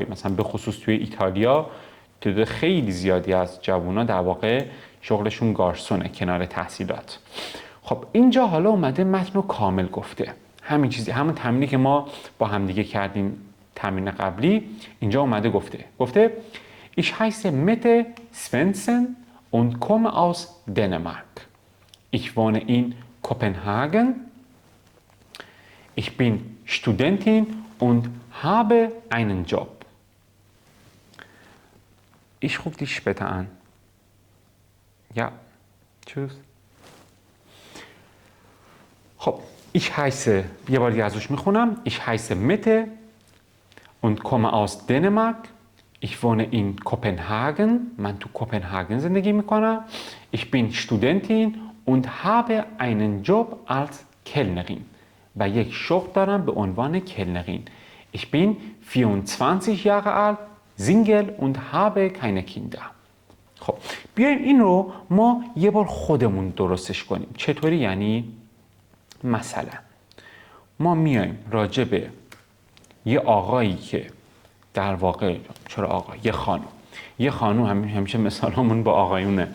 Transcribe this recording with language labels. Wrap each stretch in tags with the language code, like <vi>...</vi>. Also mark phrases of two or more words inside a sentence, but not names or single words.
<fa>مثلا به خصوص توی ایتالیا تعداد خیلی زیادی از جوونا در واقع شغلشون گارسونه کنار تحصیلات. خب اینجا حالا اومده متن رو کامل گفته. همین چیزی، همون تمرینی که ما با همدیگه کردیم تمرین قبلی، اینجا اومده گفته</fa> <de>Ich heiße Mette Svensson und komme aus Dänemark. Ich wohne in Kopenhagen. Ich bin Studentin und habe einen Job. Ich rufe dich später an. Ja, tschüss.</de> <fa>خب</fa> <de>ich heiße</de> <fa>یه بار دیگه ازش میخونم.</fa> <de>Ich heiße Mette und komme aus Dänemark. Ich wohne in Kopenhagen.</de> <fa>من تو کوپنهاگن زندگی میکنم.</fa> <de>Ich bin Studentin und habe einen Job als Kellnerin.</de> <fa>و یک شغل دارم به عنوان کلنرین.</fa> <de>Ich bin 24 Jahre alt. Single und habe keine Kinder.</de> <fa>خب بیایم این رو ما یه بار خودمون درستش کنیم. چطوری یعنی؟ مثلا ما میایم راجع به یه آقایی که در واقع چرا آقا؟ یه خانوم همیشه مثالمون با آقایونه.</fa>